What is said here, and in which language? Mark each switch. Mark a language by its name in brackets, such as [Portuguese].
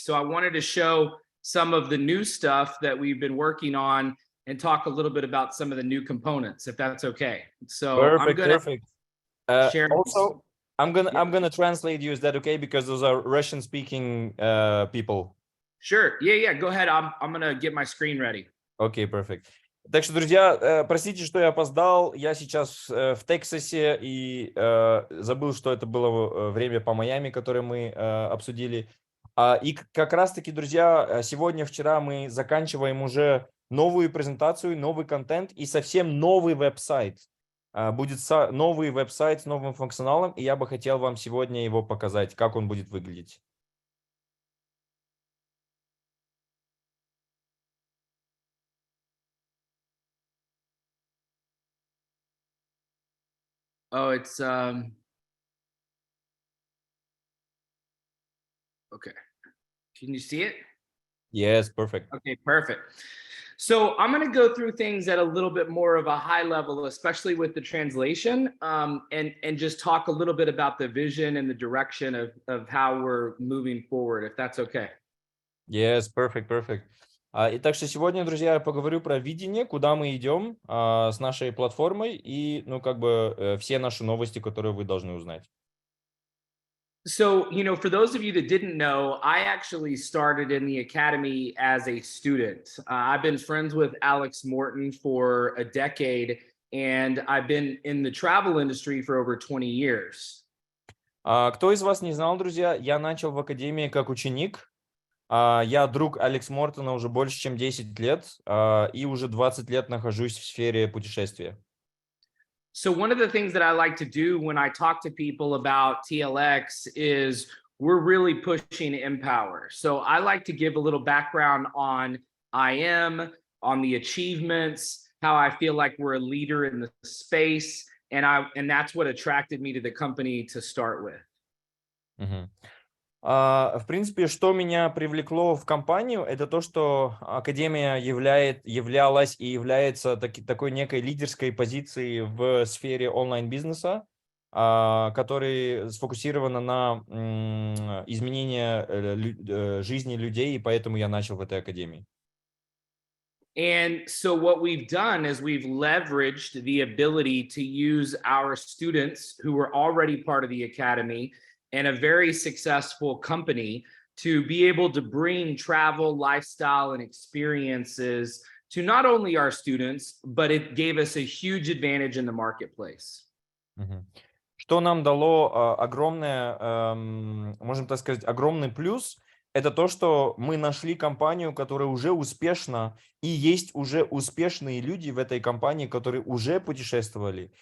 [English] So I wanted to show some of the new stuff that we've been working on and talk a little bit about some of the new components, if that's okay. So perfect, perfect. Also, I'm gonna translate you. Is that okay? Because those are Russian-speaking people. Sure. Yeah. Go ahead. I'm gonna get my screen ready. [Russian] Окей, [English] perfect. [Russian] Так что, друзья, простите, что я опоздал. Я сейчас в Тексасе и забыл, что это было время по Майами, которое мы обсудили. И как раз-таки, друзья, сегодня-вчера мы заканчиваем уже новую презентацию, новый контент и совсем новый веб-сайт. Будет новый веб-сайт с новым функционалом, и я бы хотел вам сегодня его показать, как он будет выглядеть. [English] Oh, it's okay. Can you see it? Yes, perfect. Okay, perfect. So I'm going to go through things at a little bit more of a high level, especially with the translation, and just talk a little bit about the vision and the direction of how we're moving forward, if that's okay. Yes, perfect. [Russian] И так что сегодня, друзья, я поговорю про видение, куда мы идем с нашей платформой и, ну, как бы все наши новости, которые вы должны узнать. [English] So, you know, for those of you that didn't know, I actually started in the academy as a student. I've been friends with Alex Morton for a decade, and I've been in the travel industry for over 20 years. [Russian] Кто из вас не знал, друзья, я начал в академии как ученик. Я друг Алекс Мортона уже больше, чем 10 лет, и уже 20 лет нахожусь в сфере путешествия. [English] So one of the things that I like to do when I talk to people about TLX is we're really pushing Empower. So I like to give a little background on IM, on the achievements, how I feel like we're a leader in the space, and that's what attracted me to the company to start with. [Russian] В принципе, что меня привлекло в компанию, это то, что Академия являлась и является такой некой лидерской позицией в сфере онлайн-бизнеса, который сфокусирована на изменении жизни людей, и поэтому я начал в этой академии. [English] And so what we've done is we've leveraged the ability to use our students who were already part of the academy and a very successful company to be able to bring travel, lifestyle, and experiences to not only our students, but it gave us a huge advantage in the marketplace. [Russian] Что нам дало огромное, можем так сказать, огромный плюс, это то, что мы нашли компанию, которая уже успешна, и есть уже успешные люди в этой компании, которые уже путешествовали.